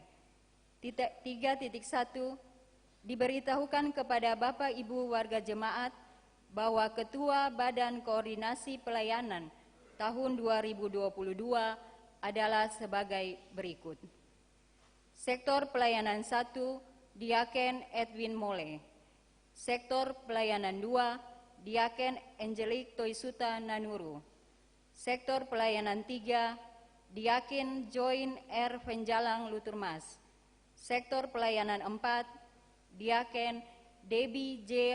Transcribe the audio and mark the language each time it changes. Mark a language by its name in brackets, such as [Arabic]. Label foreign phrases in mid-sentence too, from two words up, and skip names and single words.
[Indonesian] 3.1 diberitahukan kepada Bapak Ibu warga jemaat bahwa Ketua Badan Koordinasi Pelayanan tahun 2022 adalah sebagai berikut. Sektor Pelayanan 1, Diaken Edwin Mole. Sektor Pelayanan 2, Diaken Angelic Toisuta Nanuru. Sektor Pelayanan 3, Diaken Join R. Venjalang Luturmas. Sektor Pelayanan 4, Diaken Debbie J.